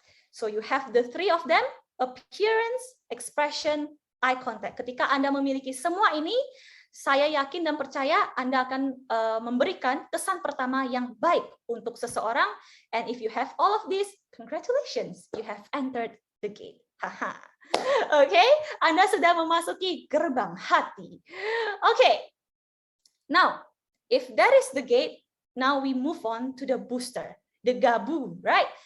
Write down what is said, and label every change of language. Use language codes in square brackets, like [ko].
[en] So you have the three of them: appearance, expression, eye contact. [id] Ketika Anda memiliki semua ini, saya yakin dan percaya Anda akan memberikan kesan pertama yang baik untuk seseorang. [en] And if you have all of this, congratulations, you have entered the gate. Haha. [id] Oke, Anda sudah memasuki gerbang hati. Oke. [en] Now, if that is the gate, now we move on to the booster, the GABU, right?